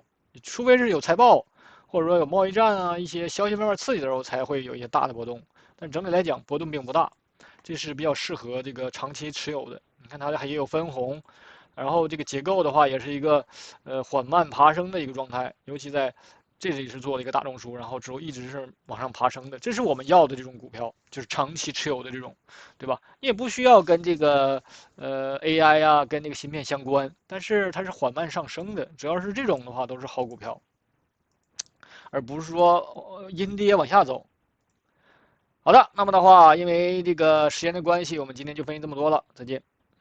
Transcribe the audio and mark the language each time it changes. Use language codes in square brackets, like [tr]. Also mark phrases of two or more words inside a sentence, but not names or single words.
[zh] 除非是有財報，或者說有貿易戰啊，一些消息面刺激的時候，才會有一些大的波動。但整體來講，波動並不大，這是比較適合這個長期持有的。你看它還也有分紅。然後這個結構的話，也是一個緩慢爬升的一個狀態，尤其在這裡是做了一個大中樞，然後之後一直是往上爬升的，這是我們要的這種股票，就是長期持有的這種，對吧？也不需要跟這個AI 啊，跟那個芯片相關，但是它是緩慢上升的，只要是這種的話都是好股票，而不是說陰跌往下走。好的，那麼的話，因為這個時間的關係，我們今天就分析這麼多了，再見。